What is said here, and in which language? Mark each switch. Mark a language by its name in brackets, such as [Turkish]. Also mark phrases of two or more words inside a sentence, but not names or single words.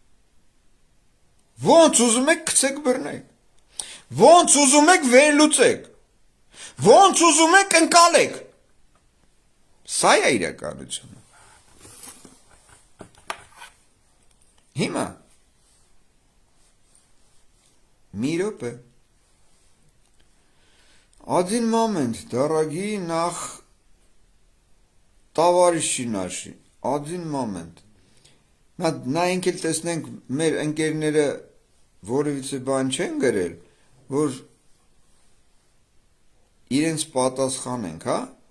[Armenian] ոնց ուզում եք գցեք բռնեք, ոնց ուզում եք վերլուծեք, ոնց ուզում եք ընկալեք, սա է իրականությունը, հիմա, մի րոպե, [Russian] один момент, дорогие товарищи наши, один момент, [Armenian] նայենք էլ տեսնենք մեր ընկերները որևիցե բան չեն գրել, որ իրենց պատասխանենք, հա?